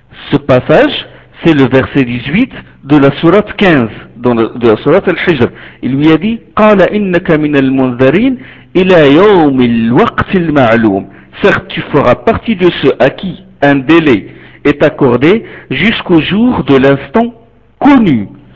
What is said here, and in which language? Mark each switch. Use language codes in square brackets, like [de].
[fr] Ce passage, c'est le verset 18 de la sourate 15, de la sourate Al-Hijr. Il lui a dit, [ar] « قَالَ إِنَّكَ مِنَ الْمُنْذَرِينَ إِلَى يَوْمِ الْوَقْتِ الْمَعْلُومِ. [fr] Certes, tu feras partie de ceux à qui un délai est accordé jusqu'au jour de l'instant connu.